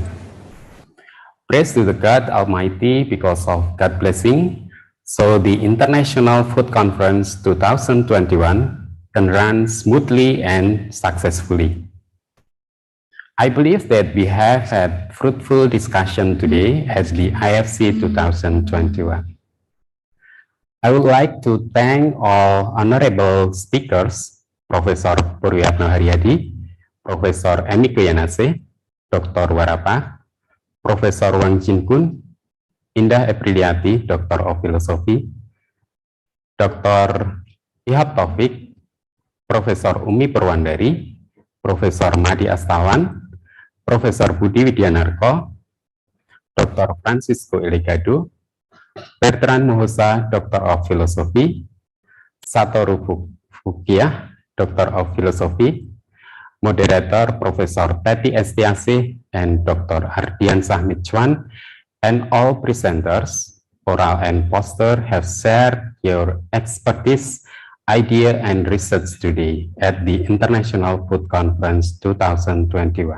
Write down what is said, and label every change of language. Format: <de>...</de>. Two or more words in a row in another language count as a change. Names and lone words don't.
<en>Praise to the God Almighty because of God's blessing, so the International Food Conference 2021 can run smoothly and successfully. I believe that we have had fruitful discussion today at the IFC 2021. I would like to thank all honorable speakers, Professor Purwiyatno Haryadi, Professor Emiko Yanase, Dr. Warapa, Professor Wang Jinkun, Indah Apriliati, Doctor of Philosophy, Dr. Ihab Taufik, Profesor Umi Purwandari, Profesor Madi Astawan, Profesor Budi Widyanarko, Dr. Francisco Elegado, Bertrand Muhosa, Doctor of Philosophy, Satoru Fukiah, Doctor of Philosophy, Moderator Profesor Teti Estiasih, and Dr. Ardiansah Mitchwan, and all presenters, oral and poster, have shared your expertise, idea, and research today at the International Food Conference 2021.</en>